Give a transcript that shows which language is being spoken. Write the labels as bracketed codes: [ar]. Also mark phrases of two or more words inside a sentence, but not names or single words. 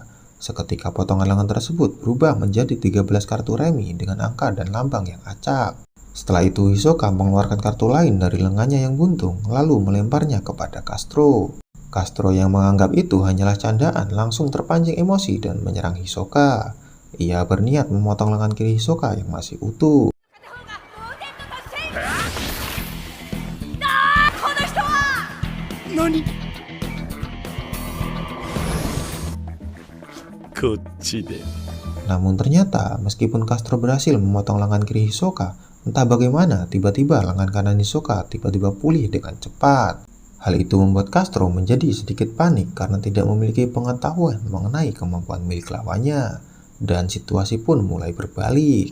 [id] Seketika potongan lengan tersebut berubah menjadi 13 kartu remi dengan angka dan lambang yang acak. Setelah itu Hisoka mengeluarkan kartu lain dari lengannya yang buntung, lalu melemparnya kepada Castro. Castro yang menganggap itu hanyalah candaan langsung terpancing emosi dan menyerang Hisoka. Ia berniat memotong lengan kiri Hisoka yang masih utuh. [ja] Nani? こっちで [id] Namun ternyata meskipun Castro berhasil memotong lengan kiri Hisoka, entah bagaimana tiba-tiba lengan kanan Hisoka tiba-tiba pulih dengan cepat. Hal itu membuat Castro menjadi sedikit panik karena tidak memiliki pengetahuan mengenai kemampuan milik lawannya, dan situasi pun mulai berbalik.